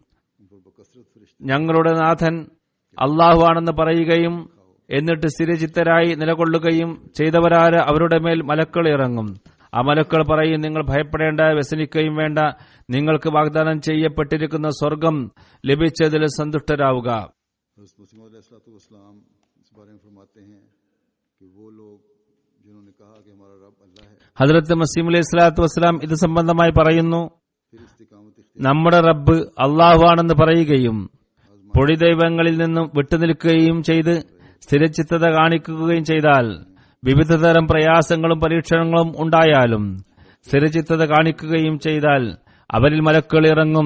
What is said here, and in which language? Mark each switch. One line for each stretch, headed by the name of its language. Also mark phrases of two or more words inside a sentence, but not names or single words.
Malayalam: ഞങ്ങളുടെ നാഥൻ അള്ളാഹു ആണെന്ന് പറയുകയും എന്നിട്ട് സ്ഥിരചിത്തരായി നിലകൊള്ളുകയും ചെയ്തവരാര് അവരുടെ മേൽ മലക്കൾ ഇറങ്ങും. ആ മലക്കൾ പറയും, നിങ്ങൾ ഭയപ്പെടേണ്ട, വ്യസനിക്കുകയും വേണ്ട, നിങ്ങൾക്ക് വാഗ്ദാനം ചെയ്യപ്പെട്ടിരിക്കുന്ന സ്വർഗം ലഭിച്ചതിൽ സന്തുഷ്ടരാവുക.
Hindi: हज़रत मसीह अलैहिस्सलाम इस बारे में फरमाते हैं कि वो लोग जिन्होंने कहा कि हमारा रब अल्लाह है,
Malayalam: ഹദ്റത്ത് മസീഹ്
Arabic: عليه الصلاة والسلام
Malayalam: ഇത് സംബന്ധമായി പറയുന്നു,
Hindi: फिर इस्तिकामत
Malayalam: നമ്മുടെ റബ്ബ് അള്ളാഹു ആണെന്ന് പറയുകയും പൊടി ദൈവങ്ങളിൽ നിന്നും വിട്ടുനിൽക്കുകയും ചെയ്ത് സ്ഥിരചിത്തത കാണിക്കുകയും ചെയ്താൽ, വിവിധതരം പ്രയാസങ്ങളും പരീക്ഷണങ്ങളും ഉണ്ടായാലും സ്ഥിരചിത്തത കാണിക്കുകയും ചെയ്താൽ അവരിൽ മലക്കുകൾ ഇറങ്ങും.